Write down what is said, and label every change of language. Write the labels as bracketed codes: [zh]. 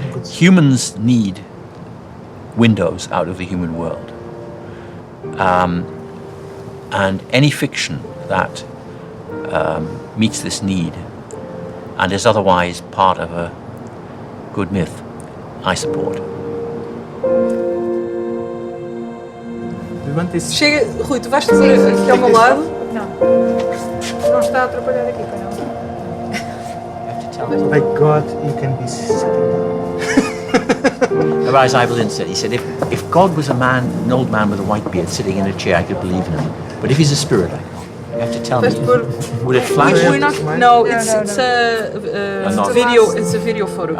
[en] Humans need windows out of the human world. And any fiction that meets this need and is otherwise part of a good myth, I support. [pt] Chega, Rui, tu vais fazer aqui ao meu lado? Não. Não está a atrapalhar aqui, para não? [en] By God, you can be sitting down. As Evelyn said, he said, if God was an old man with a white beard sitting in a chair, I could believe in him. But if he's a spirit, you have to tell me. Would it flash? No, it's a video. It's a video photo.